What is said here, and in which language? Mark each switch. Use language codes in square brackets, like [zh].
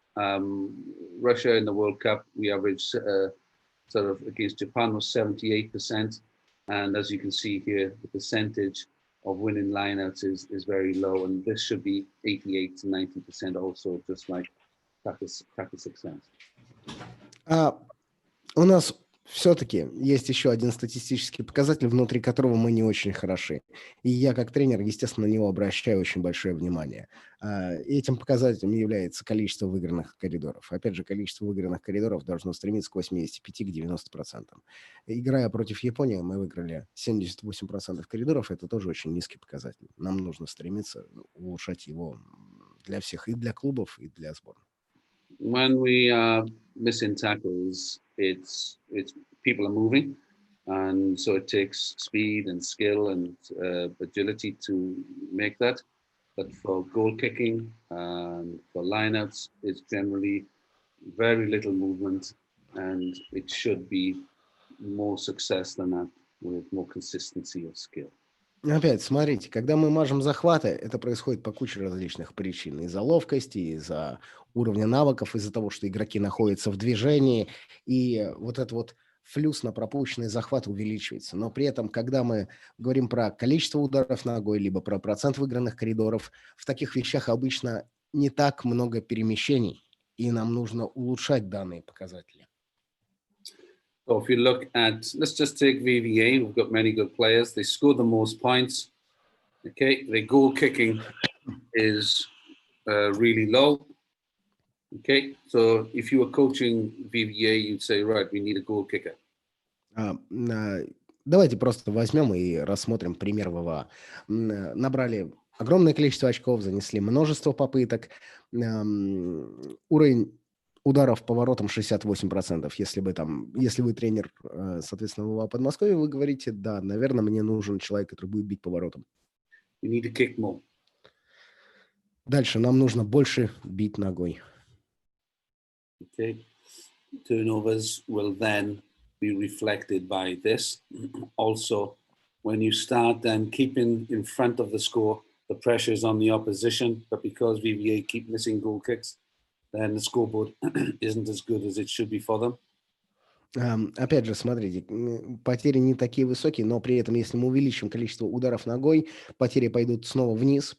[en] Russia in the World Cup, we averaged sort of against Japan was 78%. And as you can see here, the percentage of winning lineouts is very low. And this should be 88 to 90% also, just like practice success. [ru] У нас все-таки есть еще один статистический показатель, внутри которого мы не очень хороши. И я, как тренер, естественно, на него обращаю очень большое внимание. Этим показателем является количество выигранных коридоров. Опять же, количество выигранных коридоров должно стремиться к 85 к 90%. Играя против Японии, мы выиграли 78% коридоров. Это тоже очень низкий показатель. Нам нужно стремиться улучшать его для всех, и для клубов, и для сборной. [en] When we are missing tackles, it's people are moving, and so it takes speed and skill and agility to make that. But for goal kicking and for lineouts, it's generally very little movement, and it should be more success than that with more consistency of skill. [ru] Опять, смотрите, когда мы мажем захваты, это происходит по куче различных причин. Из-за ловкости, из-за уровня навыков, из-за того, что игроки находятся в движении, и вот этот вот флюс на пропущенный захват увеличивается. Но при этом, когда мы говорим про количество ударов ногой, либо про процент выигранных коридоров, в таких вещах обычно не так много перемещений, и нам нужно улучшать данные показатели. [en] So if you look at, let's just take VVA, we've got many good players. They scored the most points. Okay, the goal kicking is really low. Okay, so if you were coaching VBA, you'd say, right, we need a goal kicker. [ru] Давайте просто возьмем и рассмотрим пример ВВА. Набрали огромное количество очков, занесли множество попыток. Уровень ударов поворотом 68%. Если вы тренер, соответственно, ВВА Подмосковья, вы говорите, да, наверное, мне нужен человек, который будет бить поворотом. [en] You need to kick more. [ru] Дальше нам нужно больше бить ногой. [en] Okay, turnovers will then be reflected by this. Also, when you start then keeping in front of the score, the pressure is on the opposition, but because VBA keep missing goal kicks, then the scoreboard isn't as good as it should be for them. [ru] Опять же, смотрите, потери не такие высокие, но при этом, если мы увеличим количество ударов ногой, потери пойдут снова вниз.